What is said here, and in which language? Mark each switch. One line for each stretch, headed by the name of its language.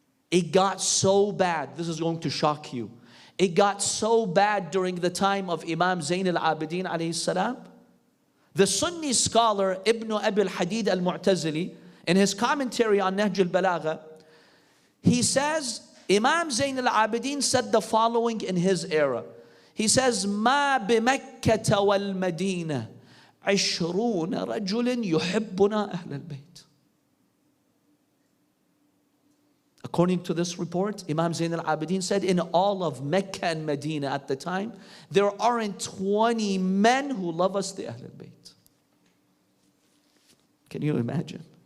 English: It got so bad, this is going to shock you. It got so bad during the time of Imam Zayn al-Abidin alayhi salam. The Sunni scholar Ibn Abi al-Hadid al-Mu'tazili, in his commentary on Nahj al-Balagha, he says, Imam Zayn al-Abidin said the following in his era. He says,
Arabic: ما بمكة والمدينة 20 رجل يحبنا أهل البيت.
English: According to this report, Imam Zayn al-Abidin said, in all of Mecca and Medina at the time, there aren't 20 men who love us, the Ahlul Bayt. Can you imagine?